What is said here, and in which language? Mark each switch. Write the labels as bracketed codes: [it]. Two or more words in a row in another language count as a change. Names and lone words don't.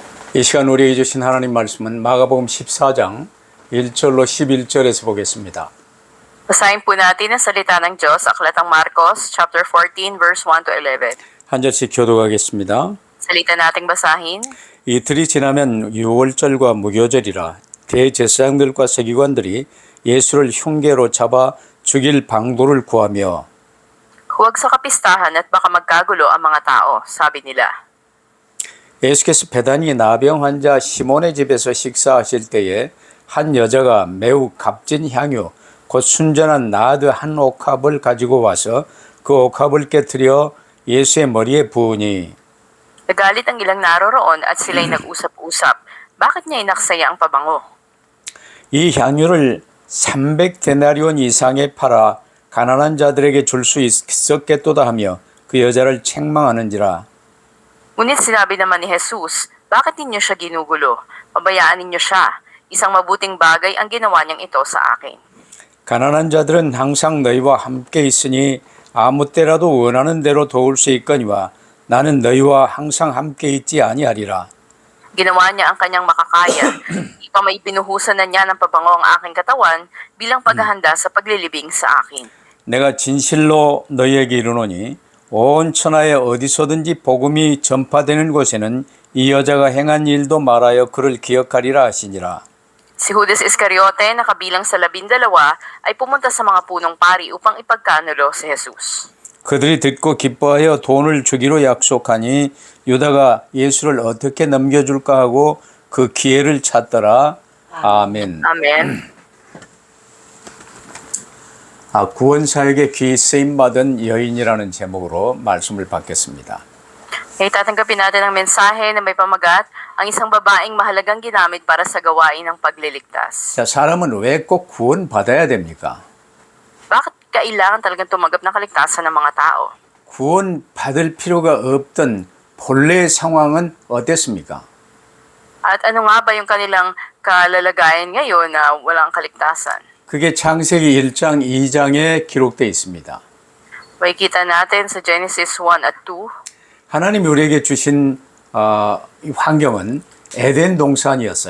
[ko] 이 시간 우리에게 주신 하나님 말씀은 마가복음 14장 1절로 11절에서 보겠습니다. [tl] Basahin po natin ang salita ng Diyos sa Aklatang Marcos, [en] chapter 14, verse 1 to 11. [ko] 한 절씩 교독하겠습니다. [tl] Salita nating basahin. [ko] 이틀이 지나면 유월절과 무교절이라 대제사장들과 서기관들이 예수를 흉계로 잡아 죽일 방도를 구하며 [tl] Huwag sa kapistahan at baka magkagulo ang mga tao, sabi nila. [ko] 예수께서 베다니 나병 환자 시몬의 집에서 식사하실 때에 한 여자가 매우 값진 향유 곧 순전한 나드 한 옥합을 가지고 와서 그 옥합을 깨뜨려 예수의 머리에 부으니 [tl] Nagalit ang ilang naroroon at sila'y nag-usap-usap. Bakit niya inaksaya ang pabango? [ko] 이 향유를 300데나리온 이상에 팔아 가난한 자들에게 줄 수 있었겠도다 하며 그 여자를 책망하는지라. [tl] Ngunit sinabi naman ni Jesus, bakit ninyo siya ginugulo? Pabayaan ninyo siya. Isang mabuting bagay ang ginawa niyang ito sa akin. [ko] 가난한 자들은 항상 너희와 함께 있으니 아무 때라도 원하는 대로 도울 수 있거니와 나는 너희와 항상 함께 있지 아니하리라. [tl] Ginawa niya ang kanyang makakaya. Ipang may pinuhusan na niya ng pabango ang aking katawan bilang paghahanda sa paglilibing sa akin. [ko] 내가 진실로 너희에게 이르노니 온 천하에 어디서든지 복음이 전파되는 곳에는 이 여자가 행한 일도 말하여 그를 기억하리라 하시니라. [tl] Si Judas Iscariote na kabilang sa 12 ay pumunta sa mga punong pari upang ipagkanulo si Jesus. [ko] 그들이 듣고 기뻐하여 돈을 주기로 약속하니 유다가 예수를 어떻게 넘겨줄까 하고 그 기회를 찾더라. 아멘. [tl] Amen. [ko] 구원사에게 귀 쓰임받은 여인이라는 제목으로 말씀을 받겠습니다. [tl] Tatanggapin natin ang mensahe na may pamagat, ang isang babaeng mahalagang ginamit para sa gawain ng pagliligtas. [ko] 자, 사람은 왜 꼭 구원받아야 됩니까? [tl] Bakit kailangan talagang tumanggap ng kaligtasan ng mga tao? [ko] 구원받을 필요가 없던 본래의 상황은 어땠습니까? [tl] At ano nga ba yung kanilang kalalagayan ngayon na walang kaligtasan? [ko] 그게 창세기 1장, 2장에 기록되어 있습니다. [tl] Makikita natin sa Genesis 1 at 2. [ko] 하나님이 우리에게 주신 이 환경은 에덴 동산이었어요.